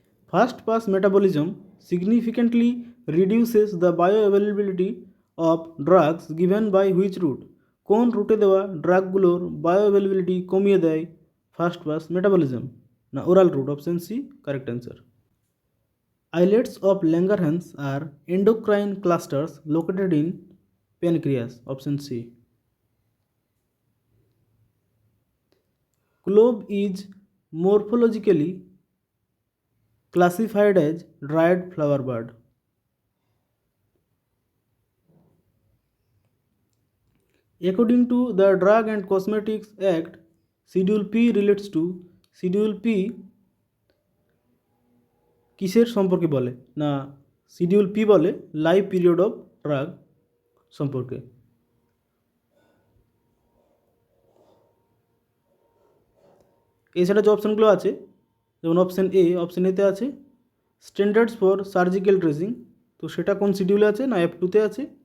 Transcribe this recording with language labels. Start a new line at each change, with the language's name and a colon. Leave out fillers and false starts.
English: First pass metabolism significantly reduces the bioavailability of drugs given by which route?
Bangla: কোন রুটে দেওয়া ড্রাগগুলোর bioavailability কমিয়ে দেয় ফাস্ট পাস মেটাবলিজম?
English: না oral route, option C correct answer. Islets of Langerhans are endocrine clusters located in pancreas, option C. Clove is morphologically classified as dried flower bud. According to the Drug and Cosmetics Act, Schedule P relates to Schedule P
Bangla: কিসের সম্পর্কে বলে? না schedule P বলে life period of drug সম্পর্কে। এছাড়া যে অপশানগুলো আছে যেমন অপশান এতে আছে স্ট্যান্ডার্ডস ফর সার্জিক্যাল ড্রেসিং, তো সেটা কোন শিডিউলে আছে? না F2-তে আছে।